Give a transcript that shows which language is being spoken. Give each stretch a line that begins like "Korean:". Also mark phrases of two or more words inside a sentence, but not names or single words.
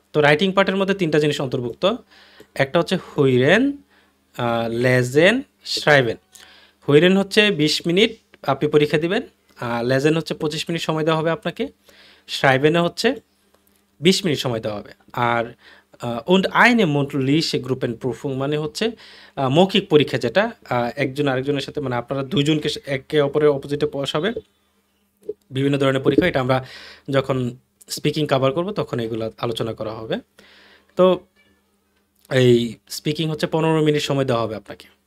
Bangla: তো
English: writing part
Bangla: মধ্যে 3টা জিনিস অন্তর্ভুক্ত। একটা হচ্ছে
German: Hören, Lesen, Schreiben.
Bangla: হুইরেন হচ্ছে 20 মিনিট আপনি পরীক্ষা দিবেন, লেজেন হচ্ছে 25 মিনিট সময় দেওয়া হবে আপনাকে, শ্রাইবেনে হচ্ছে 20 মিনিট সময় দেওয়া হবে। আর
German: und eine mündliche Gruppenprüfung
Bangla: মানে হচ্ছে মৌখিক পরীক্ষা, যেটা একজন আরেকজনের সাথে, মানে আপনারা দুইজনকে একে অপরের অপোজিটে বসাবে, বিভিন্ন ধরনের পরীক্ষা। এটা আমরা যখন স্পিকিং কভার করব তখন এগুলো আলোচনা করা হবে। তো এই স্পিকিং হচ্ছে 15 মিনিট সময় দেওয়া হবে আপনাকে।